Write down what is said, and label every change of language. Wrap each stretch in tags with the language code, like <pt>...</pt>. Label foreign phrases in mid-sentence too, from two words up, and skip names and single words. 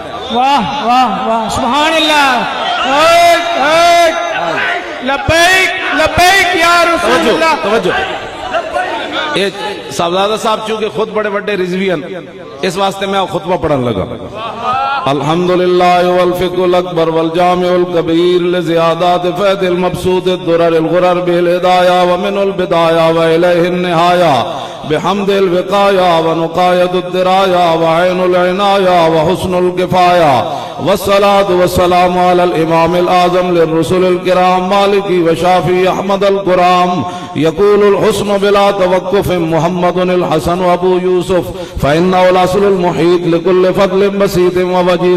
<ar>واہ واہ واہ سبحان اللہ. لبیک لبیک یا رسول اللہ.</ar> <ur>توجہ صاحبزادہ صاحب چونکہ خود بڑے بڑے رضوی ہیں اس واسطے میں خطبہ پڑھن لگا.</ur> <ar>الحمدللہ والفقہ الاکبر والجامع الکبیر لزیادات فید المبسوط الدرر الغرر بالہدایہ ومن البدایہ وإلیہ النہایہ بحمد الوقایہ ونقایت الدرایہ وعین العنایہ وحسن الکفایہ والصلاة والسلام علی الامام العظم للرسل الکرام مالکی وشافی احمد القرام یقول الحسن بلا توقف محمد الحسن ابو یوسف فإنه الأصل المحيط لكل فضل بسيط ووجيز</ar>